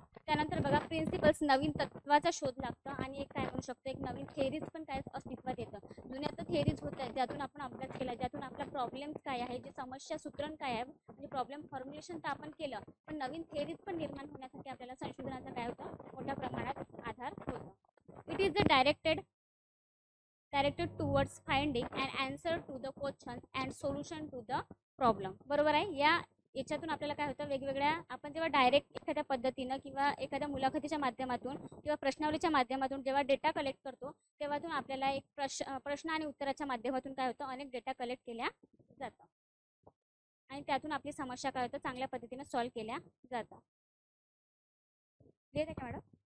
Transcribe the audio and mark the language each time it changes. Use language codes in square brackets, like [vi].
[mr] त्यानंतर बघा, प्रिन्सिपल्स नवीन तत्वाचा शोध लागतं आणि एक काय म्हणू शकतो, एक नवीन थेअरीज पण काय अस्तित्वात येतं. जुन्या तर थेअरीज होत आहेत ज्यातून आपण अभ्यास केला, ज्यातून आपला प्रॉब्लेम्स काय आहे, जे समस्या सूत्रण काय आहे, म्हणजे प्रॉब्लेम फॉर्म्युलेशन तर आपण केलं, पण नवीन थेअरीज पण निर्माण होण्यासाठी आपल्याला संशोधनाचा काय होतं, मोठ्या प्रमाणात आधार होतो. [en] it is the directed towards finding an answer to the questions and solution to the problem, [mr] बरोबर आहे. याच्यातून आपल्याला काय होतं, वेगवेगळ्या आपण जेव्हा डायरेक्ट एखाद्या पद्धतीनं किंवा एखाद्या मुलाखतीच्या माध्यमातून किंवा प्रश्नावलीच्या माध्यमातून जेव्हा डेटा कलेक्ट करतो, तेव्हातून आपल्याला एक प्रश्न आणि उत्तराच्या माध्यमातून काय होतं, अनेक डेटा कलेक्ट केल्या जातं आणि त्यातून आपली समस्या काय होतं, चांगल्या पद्धतीने सॉल्व्ह केल्या जातात. क्लिअर आहे का मॅडम?